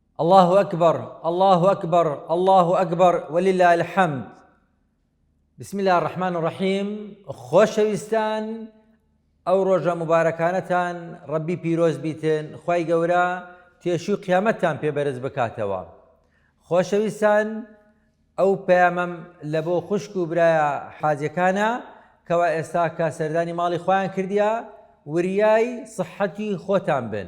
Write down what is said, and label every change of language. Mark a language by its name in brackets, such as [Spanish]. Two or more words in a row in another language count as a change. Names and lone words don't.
[Arabic] الله أكبر الله أكبر الله أكبر ولله الحمد. بسم الله الرحمن الرحيم. [Central Kurdish] خۆشەویستان، ئەو ڕۆژە مبارەکانەتان ڕەبی پیرۆز بیتن، خوای گەورە تێشی و قیامەتتان پێبەرز بکاتەوە. خۆشەویستان، ئەو پەیامەم لە بۆ خوشک و برایە حاجەکانە کەوا ئێستا کە سەردانی ماڵی خۆیان کردیە، وریای سەحەتی خۆتان بن.